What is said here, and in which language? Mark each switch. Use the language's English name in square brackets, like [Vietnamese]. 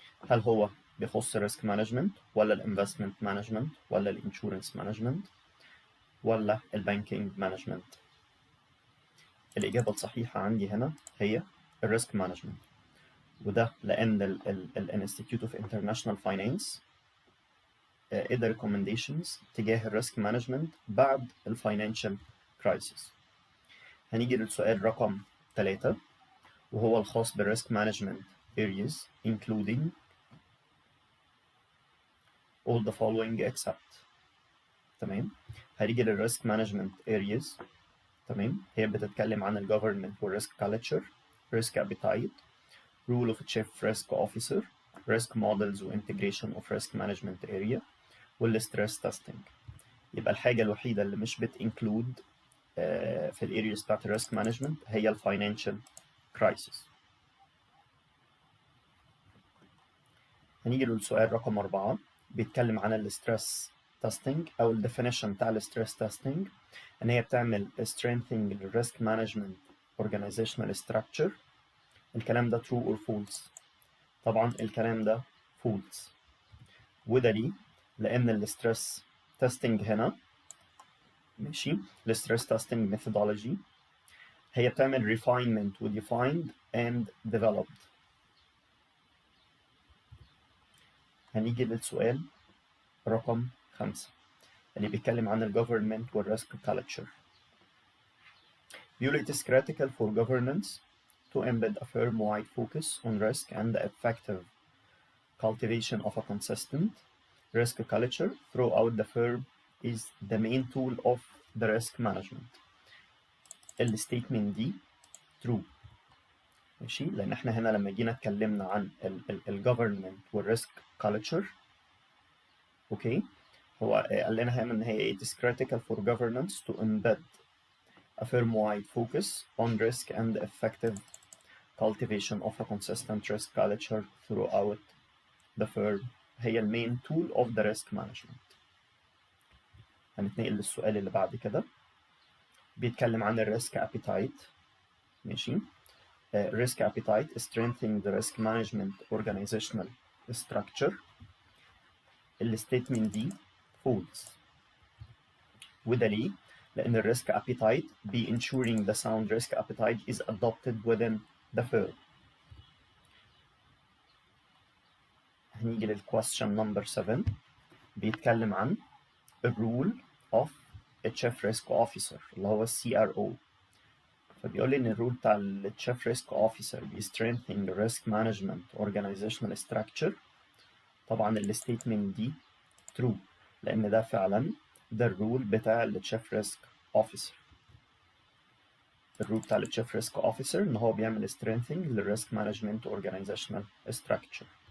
[Arabic] هل هو بيخص الريسك مانجمنت ولا الانفستمنت مانجمنت ولا الانشورنس مانجمنت ولا البانكينج مانجمنت؟ الإجابة الصحيحة عندي هنا هي الريسك مانجمنت، وده لأن الانستيتيوت اوف انترناشونال فاينانس ادى ريكومنديشنز تجاه الريسك مانجمنت بعد الفاينانشال كرايسيس. هنيجي للسؤال رقم 3 وهو الخاص بالريسك مانجمنت [English] areas including all the following except. [Arabic] تمام. هنيجي للريسك مانجمنت areas. تمام. هي بتتكلم عن الجوفرمنت والريسك كالتشر، ريسك ابيتايت، [English] role of chief risk officer، risk models [Arabic] وانتجريشن of risk management area، والستريس تيستنج. يبقى الحاجه الوحيده اللي مش بتنكلود في الارياز بتاعت الريسك مانجمنت هي الفاينانشال كرايسيس. هنيجي للسؤال رقم 4 بيتكلم عن الستريس تيستنج او الديفينيشن بتاع الستريس تيستنج، ان هي بتعمل strengthening للريسك مانجمنت organizational structure. الكلام ده [English] true or false؟ [Arabic] طبعا الكلام ده false، وده ليه؟ لان الستريس تيستنج هنا ماشي الستريس تيستنج ميثودولوجي هي بتعمل refinement و [English] defined and developed. [Arabic] هنيجي للسؤال رقم 5 اللي بيتكلم عن الجوفرمنت والريسك كالتشر. بيقول [English] it is critical for governance to embed a firm-wide focus on risk and the effective cultivation of a consistent risk culture throughout the firm is the main tool of the risk management. [Arabic] الستيتمنت دي true ماشي، لان احنا هنا لما جينا اتكلمنا عن الجوفرمنت والريسك كالتشر اوكي، هو قال لنا هنا ان هي [English] it is critical for governance to embed a firm-wide focus on risk and effective cultivation of a consistent risk culture throughout the firm. [Arabic] هي المين tool of the risk management. هنتنقل للسؤال اللي بعد كده. بيتكلم عن الريسك appetite. ماشي. [English] risk appetite is strengthening the risk management organizational structure. [Arabic] الستيتمنت دي false، وده ليه؟ لأن الريسك appetite [English] be ensuring the sound risk appetite is adopted within the firm. [Arabic] هنيجي للquestion number 7 بيتكلم عن [English] the role of a chief risk officer [Arabic] اللي هو CRO. فبيقول لي إن الرول بتاع ال chief risk officer بي [English] strengthening the risk management organizational structure. [Arabic] طبعا الستيتمنت دي true، لأن ده فعلا ده الرول بتاع ال chief risk officer. الرول بتاع ال chief risk officer إن هو بيعمل strengthening للريسك مانجمنت organizational structure.